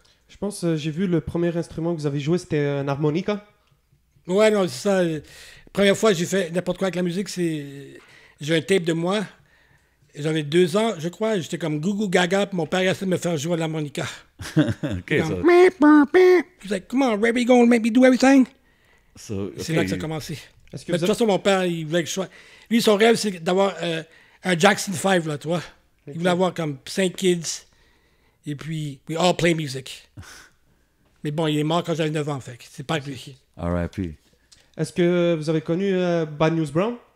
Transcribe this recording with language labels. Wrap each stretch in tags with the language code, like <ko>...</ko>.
<fr>Je pense, j'ai vu le premier instrument que vous avez joué, c'était un harmonica. Ouais, non, c'est ça. La première fois que j'ai fait n'importe quoi avec la musique, c'est... J'ai un tape de moi. J'avais 2 ans, je crois. J'étais comme Gougou Gaga, puis mon père a essayé de me faire jouer à l'harmonica.</fr> <en>OK,</en> <fr>Comme,</fr> <en>so, He's like, come on, Ray, gonna make me do everything.</en> <fr>C'est là que ça a</fr> <en>OK.</en> <fr>commencé. Est-ce que Mais de toute façon, mon père, il voulait que je sois... Lui, son rêve, c'est d'avoir un Jackson 5, là, tu vois. Il voulait avoir comme 5 kids. Et puis,</fr> <en>we all play music.</en> <fr>Mais bon, il est mort quand j'avais 9 ans, fait que c'est pas lui. R.I.P. Est-ce que vous avez connu Bad News Brown?</fr>